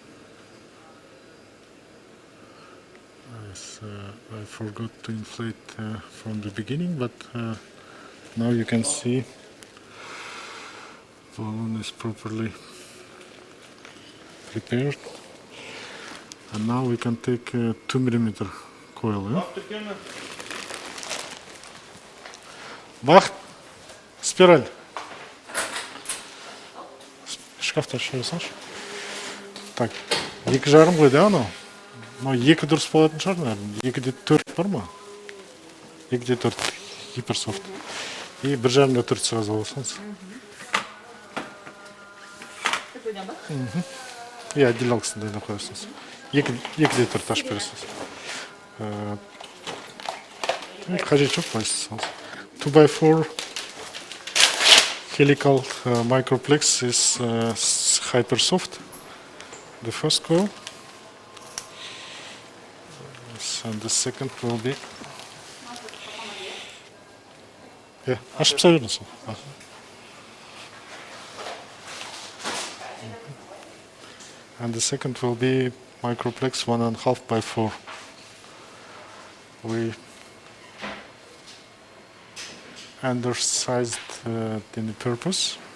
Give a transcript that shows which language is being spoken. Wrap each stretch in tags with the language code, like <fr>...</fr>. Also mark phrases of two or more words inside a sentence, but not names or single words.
<en>Yes, I forgot to inflate from the beginning, but now you can see the balloon is properly prepared. And now we can take a 2 millimeter coil. Yeah? Бах!</en> <kk>Спираль. Шкафты ашып салшы. Так, 2,5 ғой да анау? Но 2 дұрыс болатын шығар, наверное. 2,4 бар ма? 2,4 гиперсофт. И 1,5 4 сразу алсаңыз. И отделялкасын дайындап қоясыз. 2,4 ашып бересіз. Қажет жоқ, қойсыз.</kk> <en>2x4 helical microplex is hypersoft. The first coil. And the second will be. Yeah,</en> <kk>ашып беріңіз.</kk> <en>And the second will be microplex 1.5x4. We undersized in the purpose.</en>